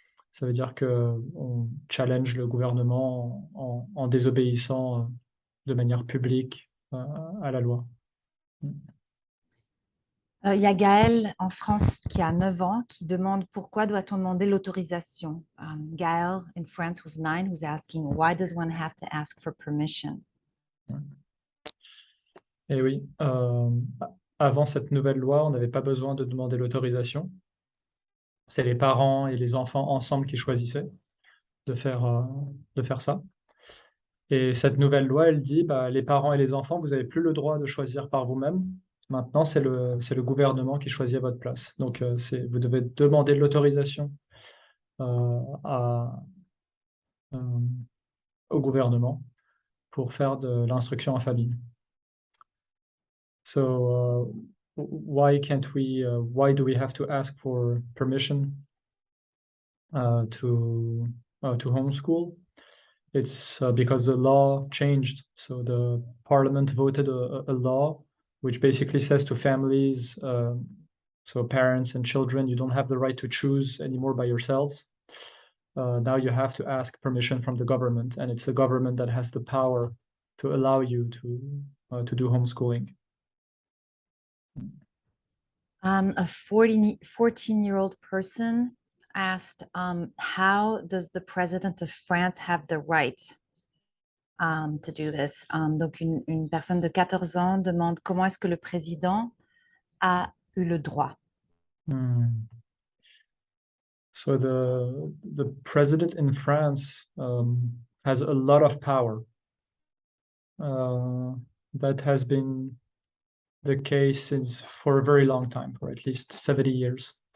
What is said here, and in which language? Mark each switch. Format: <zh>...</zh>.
<fr>Ça veut dire qu'on challenge le gouvernement en désobéissant de manière publique à la loi. Il y a Gaël en France qui a 9 ans qui demande pourquoi doit-on demander l'autorisation.</fr> <en>Gaël in France was 9 who's asking why does one have to ask for permission?</en> <fr>Et oui, avant cette nouvelle loi, on n'avait pas besoin de demander l'autorisation. C'est les parents et les enfants ensemble qui choisissaient de faire ça. Et cette nouvelle loi, elle dit, bah, les parents et les enfants, vous n'avez plus le droit de choisir par vous-même. Maintenant, c'est le gouvernement qui choisit à votre place. Donc, vous devez demander l'autorisation à, euh, au gouvernement pour faire de l'instruction en famille.</fr> <en>So, why do we have to ask for permission to homeschool? It's because the law changed. So the parliament voted a law which basically says to families, so parents and children, you don't have the right to choose anymore by yourselves. Now you have to ask permission from the government, and it's the government that has the power to allow you to do homeschooling. A 14-year-old person asked, how does the president of France have the right to do this?</en> <fr>Donc, une personne de 14 ans demande comment est-ce que le président a eu le droit. Hmm.</fr> <en>So the president in France has a lot of power. That has been the case since for a very long time, for at least 70 years.</en>